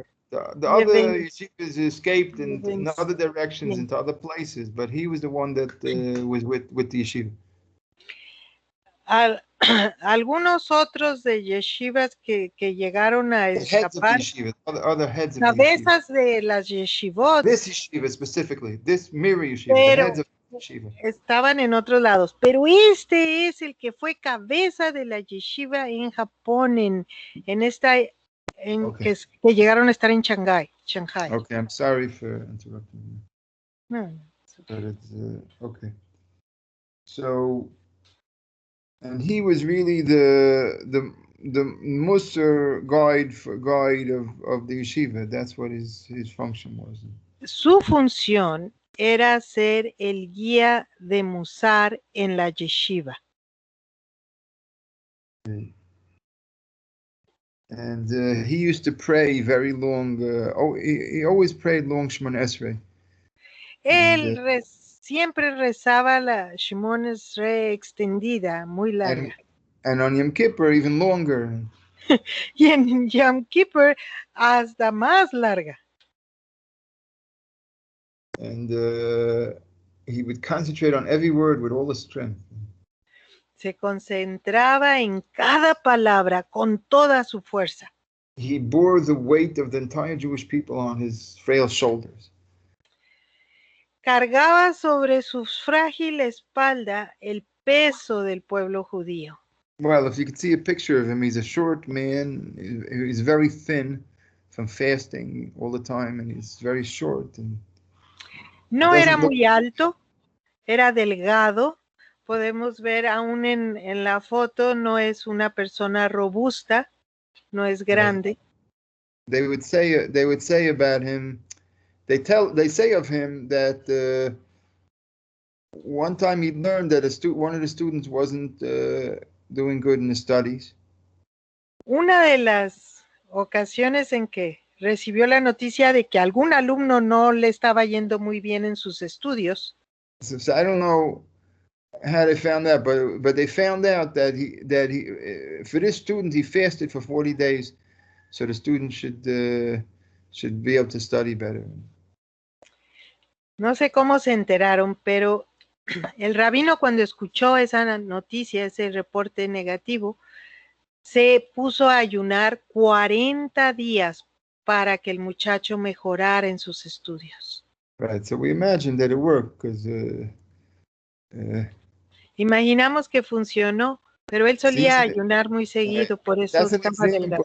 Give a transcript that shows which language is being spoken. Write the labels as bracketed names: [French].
[English] The other yeshivas escaped in other directions, into other places, but he was the one that was with the yeshiva. [Spanish] Algunos otros de yeshivas que llegaron a escapar, cabezas de las yeshivot, [English] this yeshiva specifically, this Miri yeshiva, the heads of yeshiva, [Spanish] estaban en otros lados, pero este es el que fue cabeza de la yeshiva en Japón, que llegaron a estar en Shanghai. [English] Okay, I'm sorry for interrupting you. No. But it's okay. So, and he was really the Musar guide of the yeshiva. That's what his function was. [Spanish] Su función era ser el guía de Musar en la yeshiva. [English] Okay. And he used to pray very long. He always prayed long Shemon Esrei. [Spanish] Él siempre rezaba la Shemon Esrei extendida, muy larga. [English] And on Yom Kippur even longer. [Spanish] Y en Yom Kippur hasta más larga. [English] And he would concentrate on every word with all his strength. [Spanish] Se concentraba en cada palabra con toda su fuerza. [English] He bore the weight of the entire Jewish people on his frail shoulders. [Spanish] Cargaba sobre su frágil espalda el peso del pueblo judío. [English] Well, if you could see a picture of him, he's a short man. He's very thin from fasting all the time, and he's very short. And [Spanish] no era muy alto, era delgado. Podemos ver aún en la foto, no es una persona robusta, no es grande. [English] They would say about him, they say of him that one time he learned that one of the students wasn't doing good in his studies. [Spanish] Una de las ocasiones en que recibió la noticia de que algún alumno no le estaba yendo muy bien en sus estudios. [English] So I don't know how they found out, but they found out that he for this student he fasted for 40 days, so the student should be able to study better. [Spanish] No sé cómo se enteraron, pero el rabino cuando escuchó esa noticia, ese reporte negativo, se puso a ayunar 40 días para que el muchacho mejorara en sus estudios. [English] Right, so we imagine that it worked because. [Spanish] Imaginamos que funcionó, pero él solía ayunar muy seguido, por eso estaba delgado.